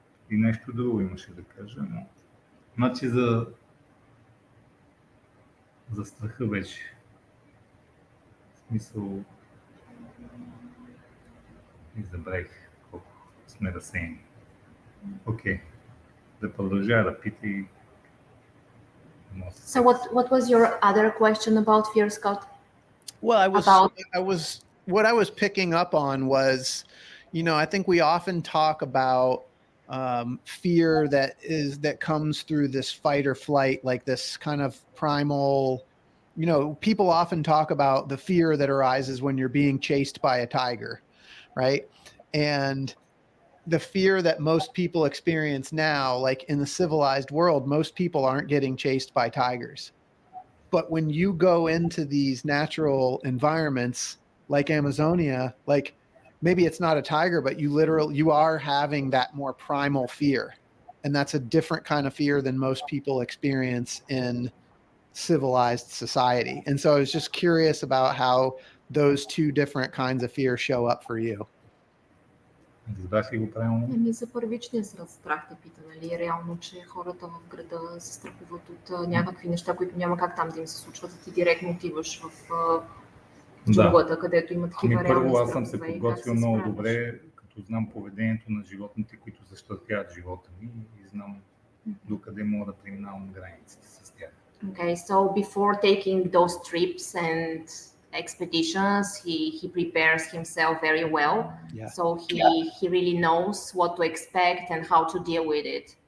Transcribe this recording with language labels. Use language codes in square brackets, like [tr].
[bg] И нещо друго имаше да кажа, но значи за страха беше. В смисъл, is the break. Сме да saying. Okay. Да продължа да пити. [en] So what was your other question about fear, Scott? Well, About- what I was picking up on was, I think we often talk about fear that comes through this fight or flight, like this kind of primal, people often talk about the fear that arises when you're being chased by a tiger, right? And the fear that most people experience now, like in the civilized world, most people aren't getting chased by tigers. But when you go into these natural environments like Amazonia, like maybe it's not a tiger, but you are having that more primal fear. And that's a different kind of fear than most people experience in civilized society. And so I was just curious about how those two different kinds of fear show up for you. [bg] Разбрах ли го правилно? За първичния страх те пита, нали? Реално, че хората в града се страхуват от някакви неща, които няма как там да им се случват, а ти директно отиваш в джунглата, където има такива реални страхове. Първо, аз съм се подготвил много добре, като знам поведението на животните, които защитават живота ми и знам докъде мога да преминавам границите с тях. [en] Okay, so before taking those trips and expeditions, he prepares himself very well. Yeah. So he really knows what to expect and how to deal with it.